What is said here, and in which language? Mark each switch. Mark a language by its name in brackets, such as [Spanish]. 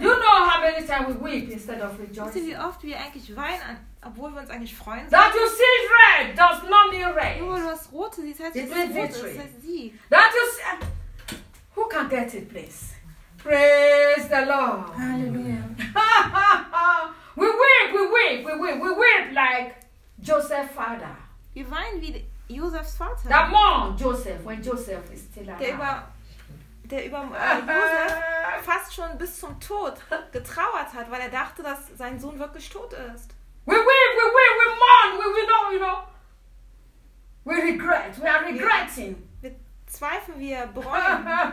[English] You know how many times we weep instead of rejoicing. [German] Wie oft wir eigentlich weinen, obwohl wir uns eigentlich freuen. [English] That you see red does not mean red. [German] Nur das Rote, das heißt, [English] it's [German] rote, [English] victory. [German] Das heißt, [English] that you see, who can get it, please? Praise the Lord. Hallelujah. We weep like Joseph's father. [German] Wir weinen wie Josephs Vater. [English] That mourned Joseph when Joseph is still alive. [German] Der über Josef fast schon bis zum Tod getrauert hat, weil er dachte, dass sein Sohn wirklich tot ist. [English] We regret. [German] Wir zweifeln, wir bereuen.